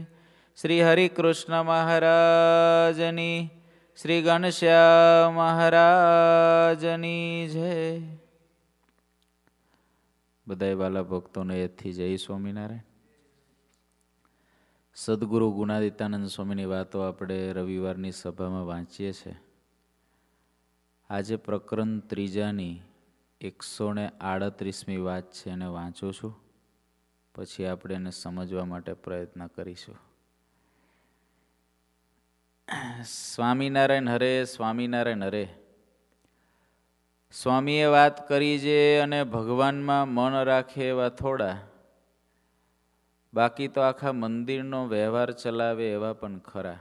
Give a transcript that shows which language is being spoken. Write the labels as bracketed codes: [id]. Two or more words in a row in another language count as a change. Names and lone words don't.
[gu] શ્રી હરિકૃષ્ણ મહારાજની, શ્રી ઘનશ્યામ મહારાજની જય। બધાય વાલા ભક્તોને એથી જય સ્વામિનારાયણ। સદ્ગુરુ ગુણાદિતાનંદ સ્વામીની વાતો આપણે રવિવારની સભામાં વાંચીએ છે। આજ પ્રકરણ ત્રીજાની 138મી વાત છે, એને વાંચું છું, પછી આપણે એને સમજવા માટે પ્રયત્ન કરીશું. સ્વામિનારાયણ હરે, સ્વામિનારાયણ હરે. સ્વામીએ વાત કરી છે અને ભગવાનમાં મન રાખે એવા થોડા, બાકી તો આખા મંદિરનો વ્યવહાર ચલાવે એવા પણ ખરા.